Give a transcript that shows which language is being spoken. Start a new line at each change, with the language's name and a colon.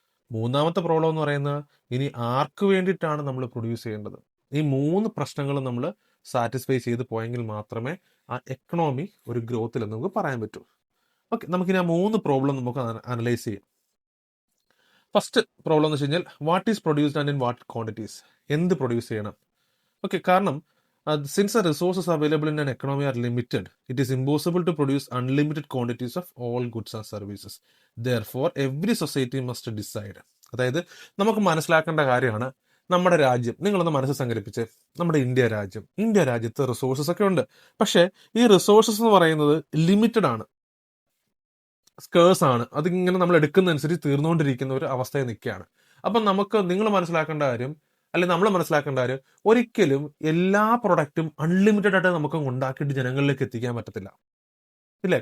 Malayalam: മൂന്നാമത്തെ പ്രോബ്ലം എന്ന് പറയുന്നത്, ഇനി ആർക്ക് വേണ്ടിയിട്ടാണ് നമ്മൾ പ്രൊഡ്യൂസ് ചെയ്യേണ്ടത്. ഈ 3 പ്രശ്നങ്ങളും നമ്മൾ സാറ്റിസ്ഫൈ ചെയ്ത് പോയെങ്കിൽ മാത്രമേ ആ എക്കണോമി ഒരു ഗ്രോത്തിൽ നമുക്ക് പറയാൻ പറ്റൂ. ഓക്കെ, നമുക്കിനി ആ 3 പ്രോബ്ലം നമുക്ക് അനലൈസ് ചെയ്യാം. ഫസ്റ്റ് പ്രോബ്ലം എന്ന് വെച്ച് കഴിഞ്ഞാൽ,
English: What is produced and in what quantities.
Malayalam: എന്ത് പ്രൊഡ്യൂസ് ചെയ്യണം. ഓക്കെ, കാരണം
English: since the resources available in an economy are limited, it is impossible to produce unlimited quantities of all goods and services. Therefore, every society must decide.
Malayalam: അതായത് നമുക്ക് മനസ്സിലാക്കേണ്ട കാര്യമാണ്, നമ്മുടെ രാജ്യം, നിങ്ങളൊന്ന് മനസ്സിൽ സങ്കല്പിച്ച്, നമ്മുടെ ഇന്ത്യ രാജ്യത്ത് റിസോഴ്സസ് ഒക്കെ ഉണ്ട്. പക്ഷേ ഈ റിസോഴ്സസ് എന്ന് പറയുന്നത് ലിമിറ്റഡ് ആണ്, സ്കേഴ്സ് ആണ്. അതിങ്ങനെ നമ്മൾ എടുക്കുന്നതനുസരിച്ച് തീർന്നുകൊണ്ടിരിക്കുന്ന ഒരു അവസ്ഥയിൽ നിൽക്കുകയാണ്. അപ്പം നിങ്ങൾ മനസ്സിലാക്കേണ്ട കാര്യം, അല്ലെങ്കിൽ നമ്മൾ മനസ്സിലാക്കേണ്ട കാര്യം, ഒരിക്കലും എല്ലാ പ്രൊഡക്റ്റും അൺലിമിറ്റഡ് ആയിട്ട് നമുക്ക് ഉണ്ടാക്കിയിട്ട് ജനങ്ങളിലേക്ക് എത്തിക്കാൻ പറ്റത്തില്ല, ഇല്ലേ?